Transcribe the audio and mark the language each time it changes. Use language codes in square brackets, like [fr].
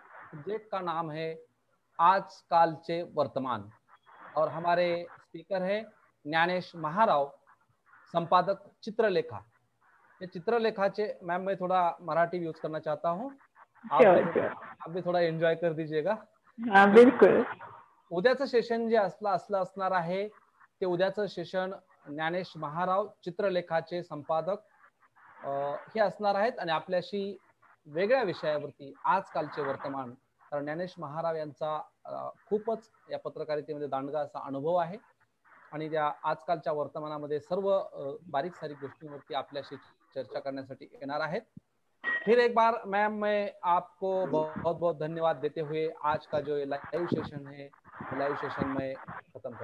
[hi] Subject का नाम है आजकालचे वर्तमान, और हमारे स्पीकर है ज्ञानेश महाराव, संपादक चित्रलेखा। ये चित्रलेखाचे मैम, मैं थोड़ा मराठी यूज करना चाहता हूँ, आप भी थोड़ा एंजॉय कर दीजिएगा। हाँ बिल्कुल। [mr] उद्याचं सेशन जे असणार आहे ते उद्याचं सेशन ज्ञानेश महाराव, चित्रलेखाचे संपादक हे असणार आहेत, आणि आपल्याशी वेगळ्या विषयावरती आजकालचे वर्तमान, कारण ज्ञानेश महाराव यांचा खूपच या पत्रकारितेमध्ये दांडगा असा अनुभव आहे, आणि त्या आजकालच्या वर्तमानामध्ये सर्व बारीक सारीक गोष्टींवरती आपल्याशी चर्चा करण्यासाठी येणार आहेत। [hi] फिर एक बार मैम मैं आपको बहुत बहुत धन्यवाद देते हुए आज का जो लाइव सेशन है, लाइव सेशन में खत्म कर